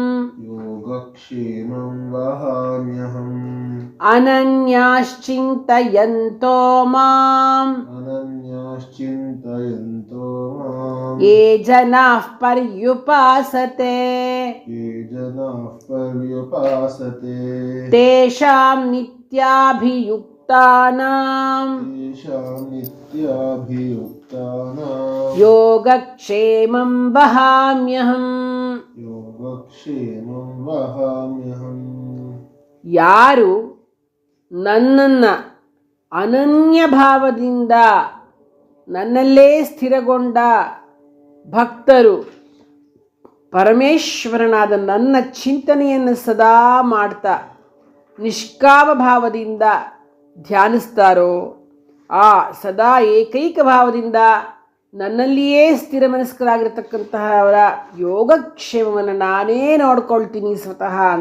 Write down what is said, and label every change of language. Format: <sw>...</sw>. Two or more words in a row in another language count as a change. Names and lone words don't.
<sa>ಅನನ್ಯಾಶ್ಚಿಂತಯಂತೋ ಮಾಂ ಯೇ ಜನಾಃ ಪರ್ಯುಪಾಸತೆ ತೇಷಾಂ ನಿತ್ಯಾಭಿಯುಕ್ತಾನಾಂ ಯೋಗಕ್ಷೇಮಂ ವಹಾಮ್ಯಹಂ.</sa> <kn>ಯಾರು ನನ್ನನ್ನು ಅನನ್ಯ ಭಾವದಿಂದ ನನ್ನಲ್ಲೇ ಸ್ಥಿರಗೊಂಡ ಭಕ್ತರು ಪರಮೇಶ್ವರನಾದ ನನ್ನ ಚಿಂತನೆಯನ್ನು ಸದಾ ಮಾಡ್ತಾ ನಿಷ್ಕಾಮ ಭಾವದಿಂದ ಧ್ಯಾನಿಸ್ತಾರೋ, ಆ ಸದಾ ಏಕೈಕ ಭಾವದಿಂದ ನನ್ನಲ್ಲಿಯೇ ಸ್ಥಿರ ಮನಸ್ಕರಾಗಿರ್ತಕ್ಕಂತಹ ಅವರ ಯೋಗಕ್ಷೇಮವನ್ನು ನಾನೇ ನೋಡ್ಕೊಳ್ತೀನಿ ಸ್ವತಃ ಅಂತ.</kn>